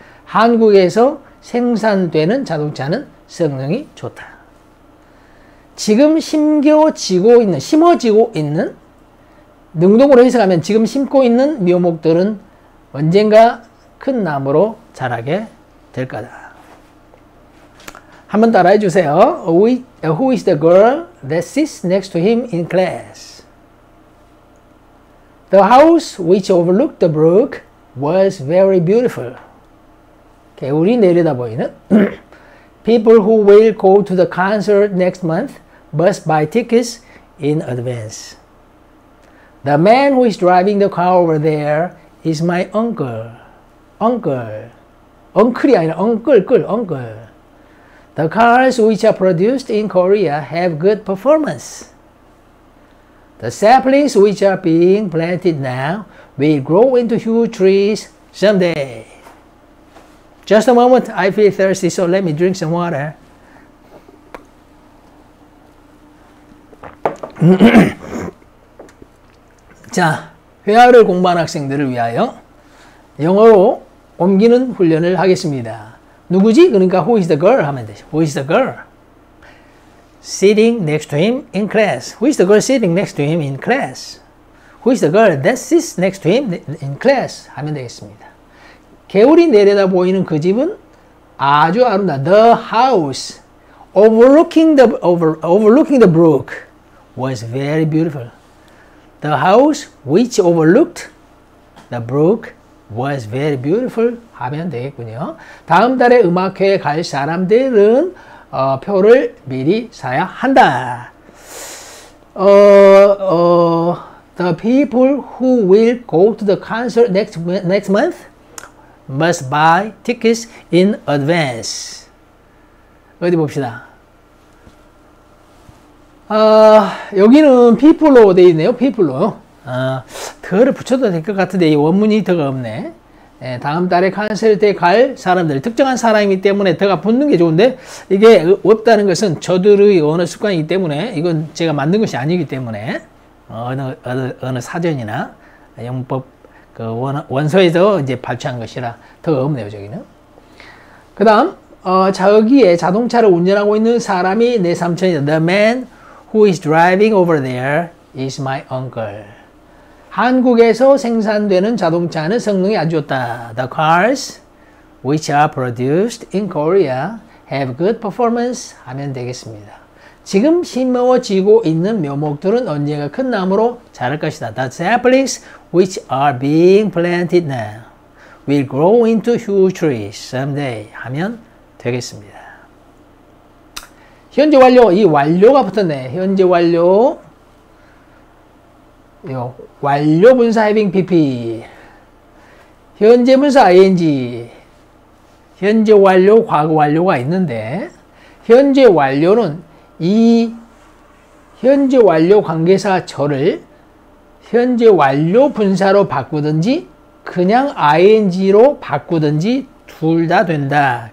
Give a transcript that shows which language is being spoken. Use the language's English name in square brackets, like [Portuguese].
[Korean] 한국에서 생산되는 자동차는 성능이 좋다. 지금 심어지고 있는 능동으로 해석하면 지금 심고 있는 묘목들은 언젠가 큰 나무로 자라게 될 거다. 한번 따라해 주세요. [English] Who is the girl that sits next to him in class? The house which overlooked the brook was very beautiful. [Korean] 개울이 내려다 보이는 [English] People who will go to the concert next month must buy tickets in advance. The man who is driving the car over there is my uncle. [Korean] Uncle이 아니라 uncle. [English] The cars which are produced in Korea have good performance. The saplings which are being planted now will grow into huge trees someday. Just a moment, I feel thirsty, so let me drink some water. [Korean] 자, 회화를 공부한 학생들을 위하여 영어로 옮기는 훈련을 하겠습니다. 누구지? 그러니까 [English] who is the girl [Korean] 하면 되죠. [English] Who is the girl? Sitting next to him in class. Who is the girl sitting next to him in class? Who is the girl that sits next to him in class? [Korean] 하면 되겠습니다. 개울이 내려다 보이는 그 집은 아주 아름다워. [English] The house overlooking the brook was very beautiful. The house which overlooked the brook was very beautiful [Korean] 하면 되겠군요. 다음 달에 음악회에 갈 사람들은 표를 미리 사야 한다. [English] The people who will go to the concert next month must buy tickets in advance. [Korean] 어디 봅시다. 여기는 people로 되어 있네요. people로. 더를 붙여도 될 것 같은데 이 원문이 더가 없네. 다음 달에 콘서트에 갈 사람들, 특정한 사람이기 때문에 더가 붙는 게 좋은데 이게 없다는 것은 저들의 언어 습관이기 때문에 이건 제가 만든 것이 아니기 때문에 어느 사전이나 영법 그 원서에서 이제 발췌한 것이라 더가 없네요. 저기는. 그 다음 저기에 자동차를 운전하고 있는 사람이 내 삼촌이다. [English] The man who is driving over there is my uncle. [Korean] 한국에서 생산되는 자동차는 성능이 아주 좋다. [English] The cars which are produced in Korea have good performance [Korean] 하면 되겠습니다. 지금 심어지고 있는 묘목들은 언젠가 큰 나무로 자랄 것이다. [English] The saplings which are being planted now will grow into huge trees someday [Korean] 하면 되겠습니다. 현재 완료, 이 완료가 붙었네. 현재 완료. 완료 분사 having pp. 현재 분사 ing. 현재 완료, 과거 완료가 있는데 현재 완료는 이 현재 완료 관계사 절을 현재 완료 분사로 바꾸든지 그냥 ing로 바꾸든지 둘 다 된다.